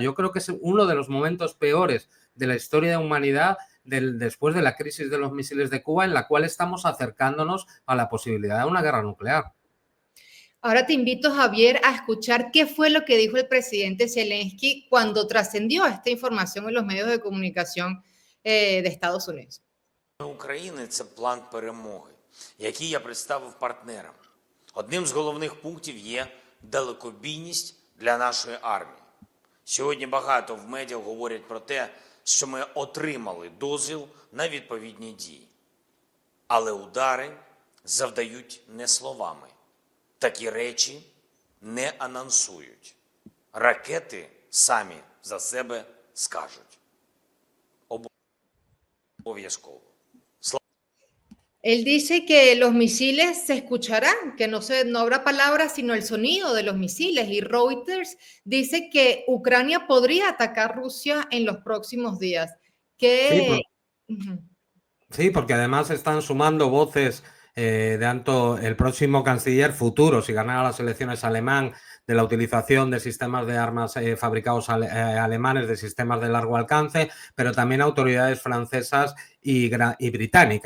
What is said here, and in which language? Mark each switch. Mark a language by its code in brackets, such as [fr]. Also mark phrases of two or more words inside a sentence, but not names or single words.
[es] Yo creo que es uno de los momentos peores de la historia de la humanidad después de la crisis de los misiles de Cuba, en la cual estamos acercándonos a la posibilidad de una guerra nuclear. Ahora te invito, Javier, a escuchar qué fue lo que dijo el presidente Zelensky cuando trascendió esta información en los medios de comunicación de Estados Unidos. [uk] України – це план перемоги, який я представив партнерам. Одним з головних пунктів є далекобійність для нашої армії. Сьогодні багато в медіа говорять про те, що ми отримали дозвіл на відповідні дії. Але удари завдають не словами. Такі речі не анонсують. Ракети самі за себе скажуть. Обов'язково. [es] Él dice que los misiles se escucharán, que no habrá palabras sino el sonido de los misiles. Y Reuters dice que Ucrania podría atacar Rusia en los próximos días. Sí, porque además están sumando voces de tanto el próximo canciller futuro, si ganara las elecciones alemán, de la utilización de sistemas de armas fabricados alemanes, de sistemas de largo alcance, pero también autoridades francesas y británicas.